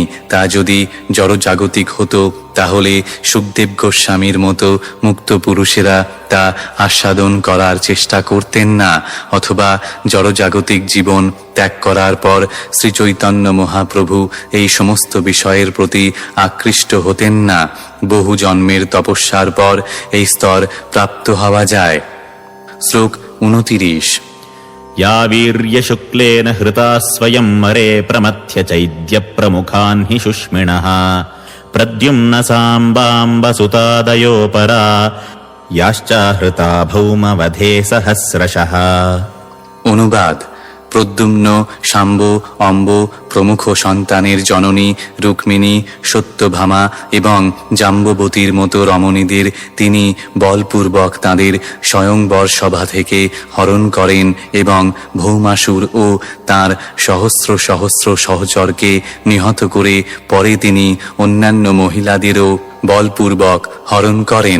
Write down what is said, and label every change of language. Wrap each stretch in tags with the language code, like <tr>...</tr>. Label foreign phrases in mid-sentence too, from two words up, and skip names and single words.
<bn>তা যদি জড়জাগতিক হতো তাহলে সুখদেব গোস্বামীর মতো মুক্ত পুরুষেরা তা আস্বাদন করার চেষ্টা করতেন না, অথবা জড়জাগতিক জীবন ত্যাগ করার পর শ্রী চৈতন্য মহাপ্রভু এই সমস্ত বিষয়ের প্রতি আকৃষ্ট হতেন না। বহু জন্মের তপস্যার পর এই স্তর প্রাপ্ত হওয়া যায়। শ্লোক 29।</bn> <sa>या वीर्यशुक्लेन हृता स्वयं मरे प्रमथ्य चैद्यप्रमुखान् हि शुष्मिणः प्रद्युम्नसाम्बाम्बसुतादयो परा याश्चाहृता भौमवधे सहस्रशः।</sa> <bn>অনুবাদ: প্রদ্যুম্ন, শাম্ব, অম্ব প্রমুখ সন্তানের জননী রুক্মিণী, সত্যভামা এবং জাম্ববতীর মতো রমণীদের তিনি বলপূর্বক তাঁদের স্বয়ংবর সভা থেকে হরণ করেন এবং ভৌমাসুর ও তাঁর সহস্র সহস্র সহচরকে নিহত করে পরে তিনি অন্যান্য মহিলাদেরও বলপূর্বক হরণ করেন।</bn>